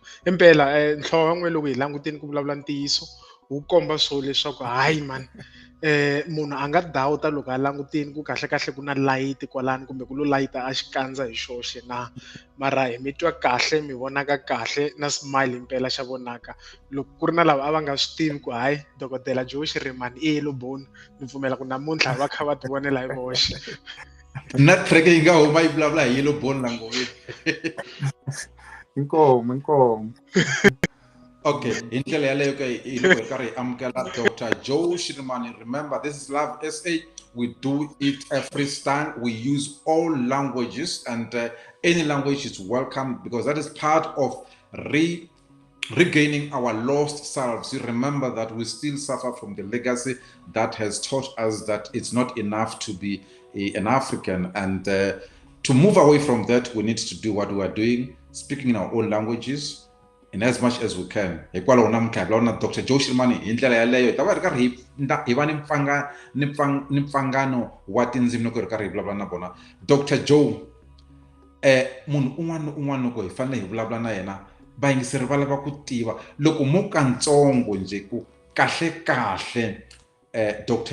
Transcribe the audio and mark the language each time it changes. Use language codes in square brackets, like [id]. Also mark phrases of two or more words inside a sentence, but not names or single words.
[ts] Impela nhloko n'we loko hi languteni ku vulavula ntiyiso wu komba swo leswaku hayi man munhu a nga dawuta loko a languteni ku kahle ku na light kwalani kumbe ku lo layita a xikandza hi xoxe na mara hi mi twa kahle mi vonaka kahle na smile impela xa vonaka loko ku ri na lava a va nga swi tivi ku hayi dokodela Joe Shirimani I [en] yellow bone [ts] ni pfumela ku namuntlha va kha va ti vonela hi voxe. Na track yi nga huma yi vulavula hi [en] yellow bone [ts] la Ngobeni. Inkomu. Okay, in ndlela yaleyo ke loko hi karhi hi amukela Dr. Joe Shirimani. [en] Remember, this is Love SA. We do it every time. We use all languages, and any language is welcome because that is part of regaining our lost selves. You remember that we still suffer from the legacy that has taught us that it's not enough to be an African, and to move away from that, we need to do what we are doing, speaking in our own languages in as much as we can. [ts] Hikwalaho na Dr. Joe Shirimani hi ndlela yaleyo ta va ri karhi hi va ni mpfangano wa tindzimi loko hi ri karhi hi vulavula na vona. Dr. Joe, munhu un'wana na un'wana loko hi fanele hi vulavula na yena vayingiseri va lava ku tiva loko mo kantsongo nje ku kahle Dr.